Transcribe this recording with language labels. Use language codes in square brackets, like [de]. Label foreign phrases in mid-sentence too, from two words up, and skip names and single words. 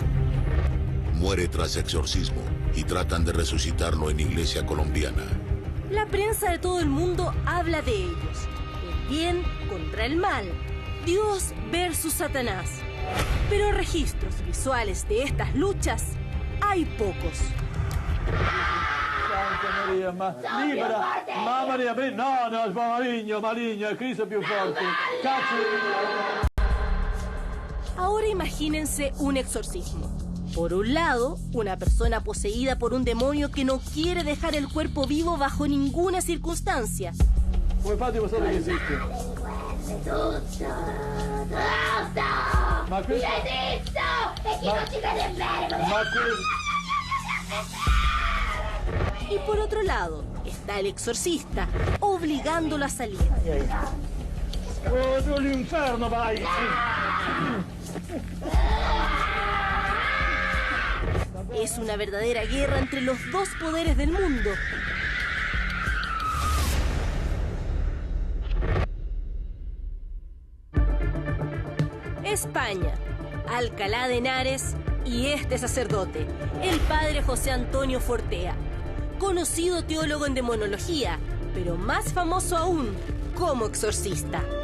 [es] Muere tras exorcismo y tratan de resucitarlo en iglesia colombiana. La prensa de todo el mundo habla de ellos. El bien contra el mal. Dios versus Satanás. Pero registros visuales de estas luchas hay pocos. [it] Santa Maria, libera! Maria, no, maligno, Cristo più forte. [es] Ahora imagínense un exorcismo. Por un lado, una persona poseída por un demonio que no quiere dejar el cuerpo vivo bajo ninguna circunstancia. [it] Come fate a dimostrare che esiste? Ma questo... [es] Y por otro lado, está el exorcista, obligándolo a salir. [it] ¡Oh, l'inferno, vai! [es] Es una verdadera guerra entre los dos poderes del mundo. España, Alcalá de Henares y este sacerdote, el padre José Antonio Fortea, conocido teólogo en demonología, pero más famoso aún como exorcista.